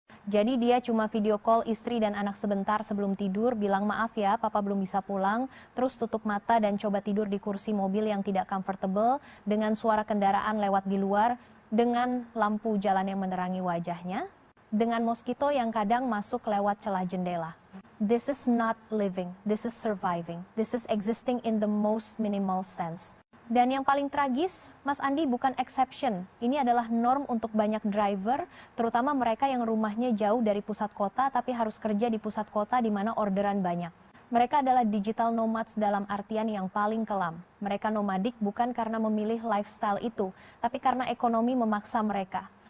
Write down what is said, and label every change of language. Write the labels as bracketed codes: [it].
[id] Jadi dia cuma video call istri dan anak sebentar sebelum tidur, bilang maaf ya papa belum bisa pulang, terus tutup mata dan coba tidur di kursi mobil yang tidak comfortable dengan suara kendaraan lewat di luar, dengan lampu jalan yang menerangi wajahnya, dengan moskito yang kadang masuk lewat celah jendela. [en] This is not living, this is surviving, this is existing in the most minimal sense. [id] Dan yang paling tragis, Mas Andi bukan exception. Ini adalah norm untuk banyak driver, terutama mereka yang rumahnya jauh dari pusat kota tapi harus kerja di pusat kota di mana orderan banyak. Mereka adalah digital nomads dalam artian yang paling kelam. Mereka nomadik bukan karena memilih lifestyle itu, tapi karena ekonomi memaksa mereka.